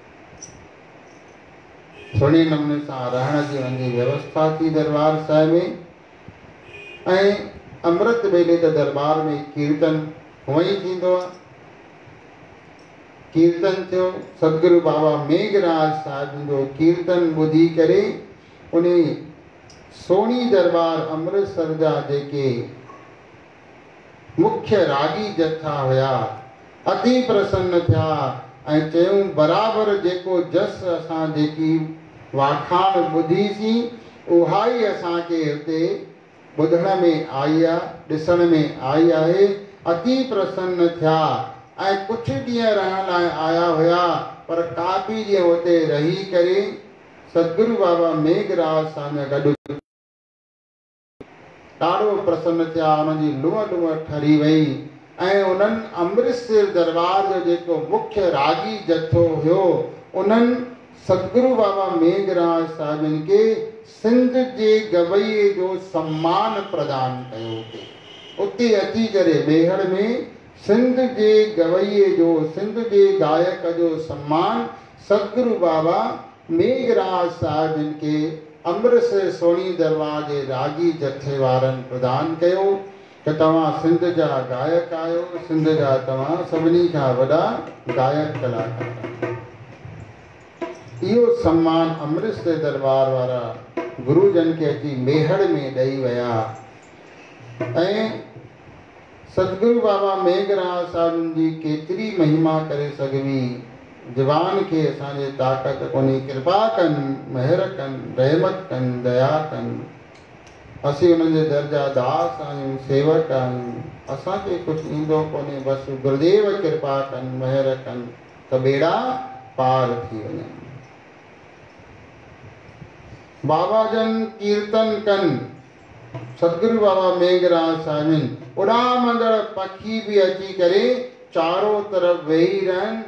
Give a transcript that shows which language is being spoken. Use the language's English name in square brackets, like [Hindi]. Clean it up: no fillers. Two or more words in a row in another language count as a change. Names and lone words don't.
[Sindhi] सुहिणे नमूने सां रहण जी उनजी व्यवस्था थी दरबार साहिब में। ऐं अमृत वेले त दरबार में कीर्तन हूअं ई थींदो आहे। कीर्तन थियो, सतगुरु बाबा मेघराज साहिब जो कीर्तन ॿुधी करे उन सोनी दरबार अमृतसर जा जेके मुख्य रागी जथा हुया अति प्रसन्न थिया ऐं चयूं, बराबरि जेको जस असां जेकी वाखाण ॿुधीसीं उहा ई असांखे हिते ॿुधण में आई आहे, ॾिसण में आई आहे। अति प्रसन्न थिया ऐं कुझु ॾींहं रहण लाइ आया हुया, पर काफ़ी ॾींहं हुते रही करे सतगुरु बाबा मेघराज सां गॾु ॾाढो प्रसन्न थिया। उनजी लूअ लूअ ठरी वई ऐं उन्हनि अमृतसर दरबार जो जेको मुख्य रागी जथो हुयो, उन्हनि सतगुरु बाबा मेघराज साहिबनि खे सिंध जे गवईअ जो सम्मान प्रदान कयो। उते अची करे बेहड़ में सिंध जे गवईअ जो, सिंध जे गायक जो सम्मान सतगुरु बाबा मेघराज साहिबनि खे अमृतसर सोनी दरबार जे रागी जथे वारनि प्रदान कयो कि तव्हां सिंध जा गायक आहियो, सिंध जा तव्हां सभिनी खां वॾा गायक कलाकार। इहो सम्मान अमृतसर दरबार वारा गुरुजन खे अची मेहड़ में ॾेई विया। ऐं सतगुरु बाबा मेघराज साहिबनि जी केतिरी महिमा करे सघिबी, ज़बान खे असांजे ताक़त कोन्हे। कृपा कनि, महिर कनि, रहमत कनि, दया कनि। असीं उन्हनि जे दर जा दास आहियूं, सेवक आहियूं, असांखे कुझु ईंदो कोन्हे, बसि गुरुदेव कृपा कनि, महिर कनि त ॿेड़ा पार थी वञनि। बाबा जन कीर्तन कनि, सतगुरु बाबा मेघराज साहिबनि उॾामंदड़ पखी बि अची करे चारो तरफ़ वेही रहनि।